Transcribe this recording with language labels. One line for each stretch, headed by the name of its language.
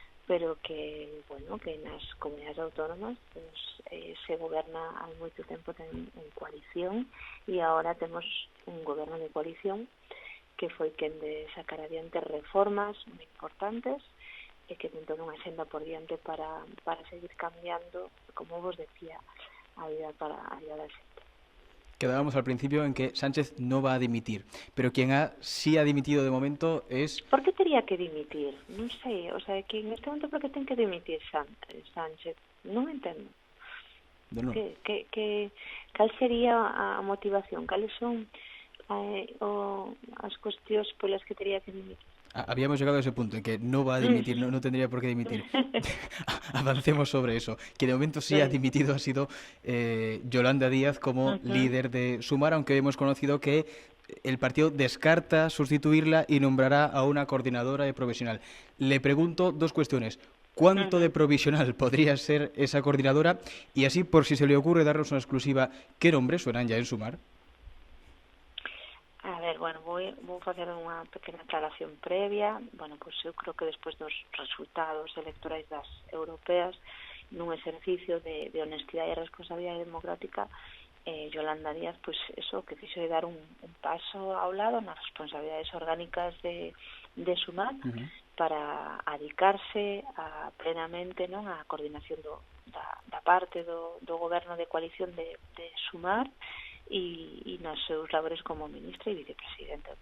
Galician: pero que, bueno, que nas comunidades autónomas pues, se goberna hai moito tempo en coalición e agora temos un goberno de coalición que foi quen de sacar adiante reformas moi importantes e que ten toda unha agenda por diante para seguir cambiando, como vos decía, a vida da xente.
Spanish: Quedábamos al principio en que Sánchez no va a dimitir, pero quien sí ha dimitido de momento es...
Galician: ¿Por qué tería que dimitir? Non sei, o sea, que en este momento por que ten que dimitir Sánchez? Non entendo.
Spanish: No.
Galician: Cal sería a motivación? Cales son as cuestións polas que teria que dimitir.
Spanish: Habíamos llegado a ese punto en que no va a dimitir, no tendría por qué dimitir. Avancemos sobre eso. Que de momento sí ha dimitido ha sido Yolanda Díaz como líder de Sumar, aunque hemos conocido que el partido descarta sustituirla y nombrará a una coordinadora de provisional. Le pregunto dos cuestiones. ¿Cuánto de provisional podría ser esa coordinadora? Y así, por si se le ocurre darnos una exclusiva, ¿qué nombres suenan ya en Sumar?
Galician: A ver, bueno, vou facer unha pequena aclaración previa. Bueno, pois eu creo que despois dos resultados electorais das europeas, nun exercicio de honestidade e responsabilidade democrática, Yolanda Díaz, pois eso, que fixo de dar un paso ao lado nas responsabilidades orgánicas de Sumar, para adicarse plenamente, non, a coordinación da parte do goberno de coalición de Sumar, e nos seus labores como ministra e vicepresidenta.